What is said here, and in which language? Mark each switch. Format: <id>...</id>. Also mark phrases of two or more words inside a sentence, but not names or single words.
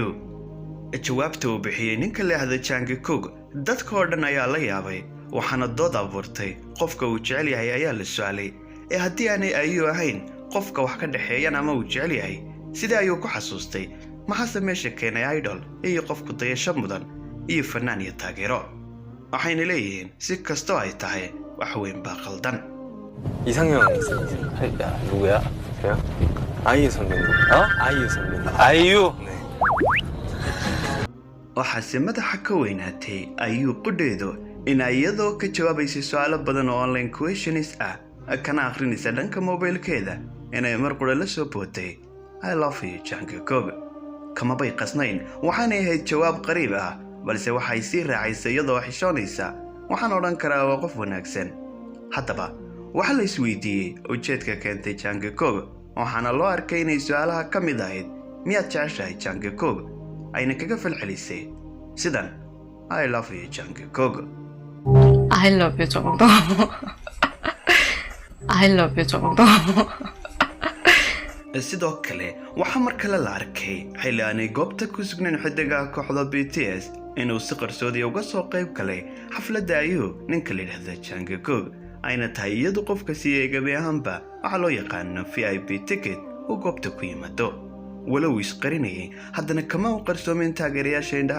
<so>jawaabta uu bixiyey ninka leexda Jungkook dadka oo dhan ayaa la yaabay waxaana dood abuurtay qofka uu jecel yahay ayaa la su'aalay ee haddii aanay IU ahayn qofka wax ka dhaxeeyaan ama uu jecel yahay sida ayuu ku xasuustay maxaase meesha keenay idol iyo qofku dayasho mudan iyo fanaan iyo taageero waxayna leeyihiin si kastoo ay tahay wax weyn baa qaldan.</so> <ko>이상형 있어요. 야, 누구야? 그래요? 아이유 선배님. 아이유 선배님. 아이유. 네.</ko> <so>waxaase madaxa ka weynaatay IU qudheedu in iyadoo ka jawaabaysay su'aalo badan oo</so> <en>online questions</en> <so>ah kana akhrinaysa dhanka mobilkeeda inay mar qura la soo bootay</so> <en>I love you Jungkook</en> <so>kama bay qasnayn waxaanay ahayd jawaab qariib ah balse waxay sii raacaysay iyadoo xishoonaysa waxaan odhan karaa waa qof wanaagsan. haddaba waxa la isweydiiyey ujeedka keentay Jungkook waxaana loo arkay inay su'aalaha ka mid ahayd miyaad jeceshahay Jungkook ayna kaga falcelisay sidan</so> <en>I love you Jungkook. I love you 정도. I love you 정도.</en> <so>sidoo kale waxaa mar kale la arkay xilli aanay goobta ku sugnayn xidigaha kooxda BTS inuu si qarsoodi uga soo qayb galay xafladda IU ninka la yidhaahdo Jungkook ayna tahay iyadu qofka siiyey gabi ahaanba waxaa loo yaqaano</so> <en>VIP ticket</en> <so>uu goobta ku yimaado walow isqarinayay haddana kama u qarsoomin taageerayaasha indhaha</so>